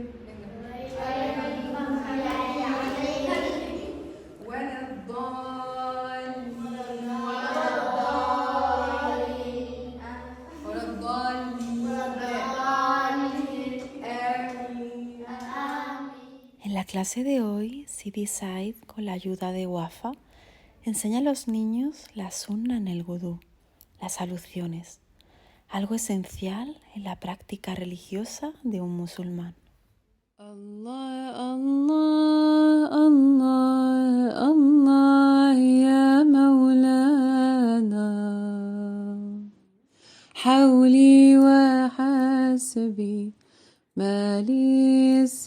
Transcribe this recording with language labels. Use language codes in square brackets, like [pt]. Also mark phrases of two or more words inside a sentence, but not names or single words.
[ar] غير المغضوب عليهم ولا الضالين. ولا الضالين. آمين. [es] En la clase de hoy, Sidi Said, con la ayuda de Wafa, enseña a los niños la sunna en el wudú, las abluciones, algo esencial en la práctica religiosa de un musulmán. [ar] الله، الله، الله، الله، يا مولانا, حولي وحسبي ما لي